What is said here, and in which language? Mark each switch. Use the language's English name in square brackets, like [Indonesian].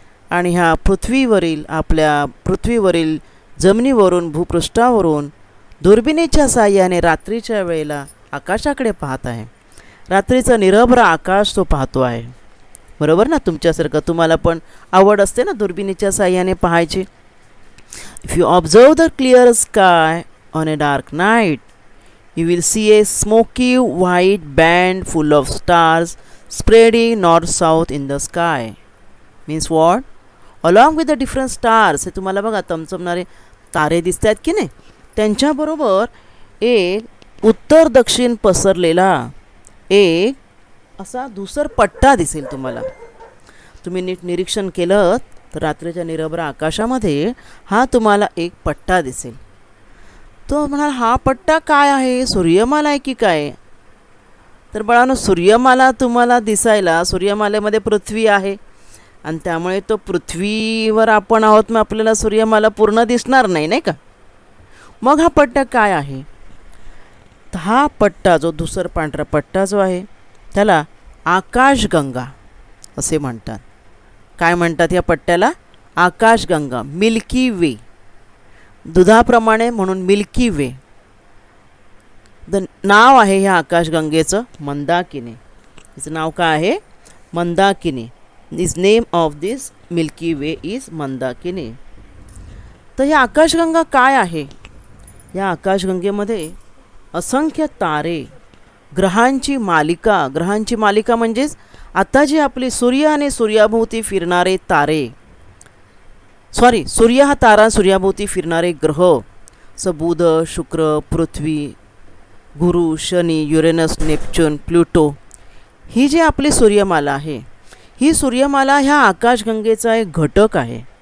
[Marathi] आणि ह्या पृथ्वीवरील, आपल्या पृथ्वीवरील जमिनीवरून, भूपृष्ठावरून दुर्बिणीच्या साहाय्याने रात्रीच्या वेळेला आकाशाकडे पाहत आहे. रात्रीचं निरभ्र आकाश तो पाहतो आहे, बरोबर ना? तुमच्यासारखं तुम्हाला पण आवड असते ना दुर्बिणीच्या साहाय्याने पाहायची. [English] If you observe the clear sky on a dark night, you will see a smoky white band full of stars spreading north south in the sky. Means what? Along with the different stars, [Marathi] हे तुम्हाला बघा चमचमणारे तारे दिसत आहेत की नाही, त्यांच्याबरोबर एक उत्तर दक्षिण पसरलेला एक असा धुसर पट्टा दिसेल तुम्हाला. तुम्ही नीट निरीक्षण केलं तर रात्रीच्या निरभ्र आकाशामध्ये हा तुम्हाला एक पट्टा दिसेल. तो म्हणाल, हा पट्टा काय आहे? सूर्यमाला आहे की काय? तर बाळांनो, सूर्यमाला तुम्हाला दिसायला, सूर्यमालेमध्ये पृथ्वी आहे आणि त्यामुळे तो पृथ्वीवर आपण आहोत, मग आपल्याला सूर्यमाला पूर्ण दिसणार नाही, नाही का? मग हा पट्टा काय आहे? तर हा पट्टा, जो धुसर पांढरा पट्टा जो आहे, त्याला आकाशगंगा असे म्हणतात. काय म्हणतात या पट्ट्याला? आकाशगंगा, मिल्की वे. दुधाप्रमाणे म्हणून मिल्की वे. नाव आहे ह्या आकाशगंगेचं मंदाकिनी. हिचं नाव काय आहे? मंदाकिनी. [English] This name of this Milky Way is Mandakini. [Marathi] तर ही आकाशगंगा काय आहे? या आकाशगंगेमध्ये असंख्य तारे, ग्रहांची मालिका. ग्रहांची मालिका म्हणजेच आता जी आपली सूर्य आणि सूर्याभोवती फिरणारे तारे, सूर्य हा तारा, सूर्याभोवती फिरणारे ग्रह, बुध, शुक्र, पृथ्वी, गुरु, शनी, युरेनस, नेपच्यून, प्लुटो, ही जी आपली सूर्यमाला आहे, ही सूर्यमाला ह्या आकाशगंगेचा एक घटक आहे.